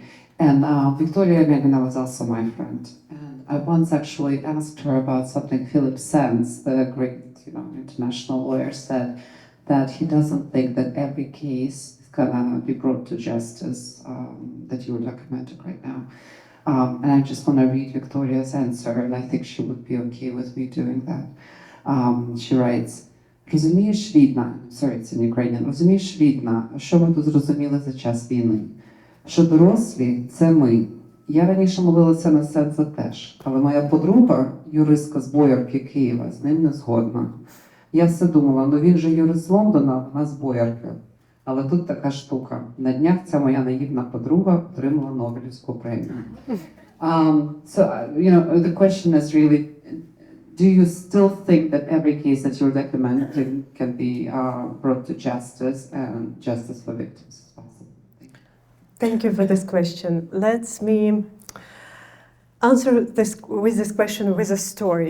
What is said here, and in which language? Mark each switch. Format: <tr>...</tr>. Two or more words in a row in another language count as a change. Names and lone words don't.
<en>And Victoria Megina was also my friend. And I once actually asked her about something Philip Sands, the great international lawyer, said, that he doesn't think that every case is going to be brought to justice that you were documenting right now. And I just want to read Victoria's answer, and I think she would be okay with me doing that. She writes,</en> <uk>розумієш, рідна,</uk> <en>sorry, it's in Ukrainian,</en> <uk>розумієш, рідна, що ми тут зрозуміли за час війни? Що дорослі – це ми. Я раніше молилася на Сенса теж, але моя подруга, юристка з Боярки Києва, з ним не згодна. Я все думала, ну він же юрист з Лондона, вона з Боярки. Але тут така штука. На днях ця моя наївна подруга отримала Нобелівську премію.</uk> <en>The question is really, do you still think that every case that you're documenting can be brought to justice and justice for victims is possible? Thank you for this question. Let me answer this question with a story.</en>